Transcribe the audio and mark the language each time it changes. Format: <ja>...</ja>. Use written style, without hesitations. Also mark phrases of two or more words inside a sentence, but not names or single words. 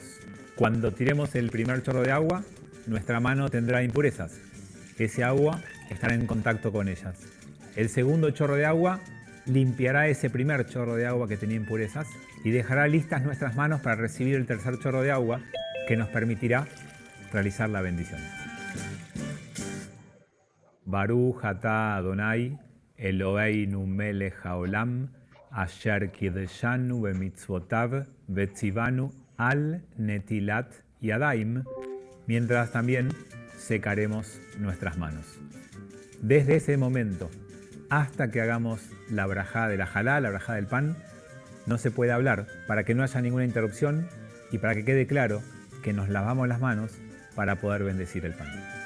<es>Cuando tiremos el primer chorro de agua, nuestra mano tendrá impurezas. Ese agua estará en contacto con ellas. El segundo chorro de agua limpiará ese primer chorro de agua que tenía impurezas y dejará listas nuestras manos para recibir el tercer chorro de agua que nos permitirá realizar la bendición.</es> <he>ברוך אתה אדוני אלוהינו מלך העולם אשר קדשנו במצוותיו וצונו על נטילת ידיים,</he> <es>mientras también secaremos nuestras manos. Desde ese momento hasta que hagamos la brajá de la jalá, la brajá del pan, no se puede hablar para que no haya ninguna interrupción y para que quede claro que nos lavamos las manos para poder bendecir el pan.</es>